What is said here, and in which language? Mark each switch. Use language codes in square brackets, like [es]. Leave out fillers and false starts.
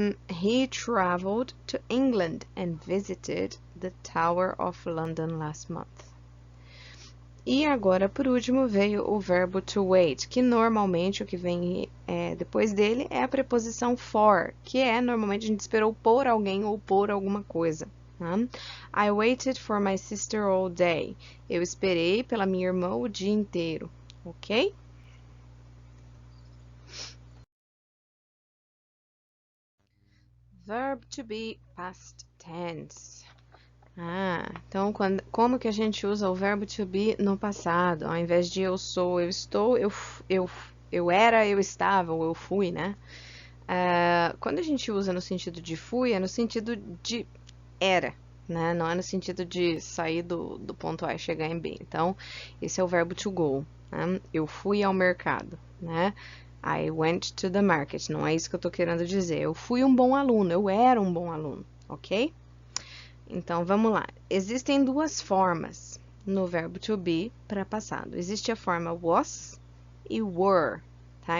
[en] He traveled to England and visited the Tower of London last month. [pt] E agora, por último, veio o verbo to wait, que normalmente o que vem depois dele é a preposição for, que normalmente a gente esperou por alguém ou por alguma coisa. [en] I waited for my sister all day. [pt] Eu esperei pela minha irmã o dia inteiro, ok? [en] Verb to be past tense. [pt] Então, como que a gente usa o verbo to be no passado? Ao invés de eu sou, eu estou, eu era, eu estava, ou eu fui, né? Quando a gente usa no sentido de fui, é no sentido de era, né? Não é no sentido de sair do ponto A e chegar em B. Então, esse é o verbo to go, né? Eu fui ao mercado, né? [en] I went to the market. [pt] Não é isso que eu tô querendo dizer. Eu fui um bom aluno, eu era um bom aluno, ok? Então, vamos lá. Existem duas formas no verbo to be para passado. Existe a forma was e were, tá?